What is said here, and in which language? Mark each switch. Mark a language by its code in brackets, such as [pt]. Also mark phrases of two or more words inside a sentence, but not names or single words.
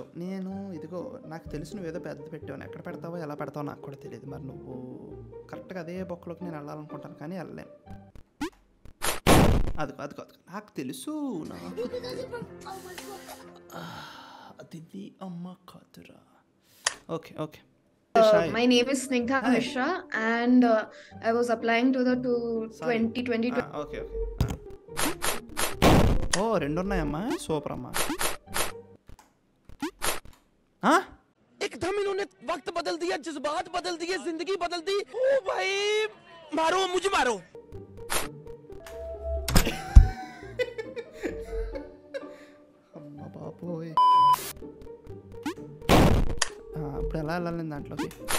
[te] నేను ఇదిగో నాకు తెలుసు నువ్వేదో పెద్ద పెట్టావు, ఎక్కడ పెడతావో ఎలా పెడతావో నాకు కూడా తెలియదు. మరి నువ్వు కరెక్ట్గా అదే బొక్కలోకి నేను వెళ్ళాలనుకుంటాను కానీ వెళ్ళలేను. అదిగో అదిగో అదిగో నాకు తెలుసు, నాకు అది అమ్మ కాదురా. [en] Okay okay. My name is Snigdha Mishra and I was applying to the 2022. Okay okay. [te] ఓ 2 ఉన్నాయమ్మా, సూపర్ అమ్మా. [hi] एकदम इन्होंने वक्त बदल दिया, जज्बात बदल दिए, जिंदगी बदल दी। ओ भाई मारो, मुझे मारो। [te] అమ్మ బాబోయ్, ఇప్పుడు ఎలా వెళ్ళాలి దాంట్లోకి?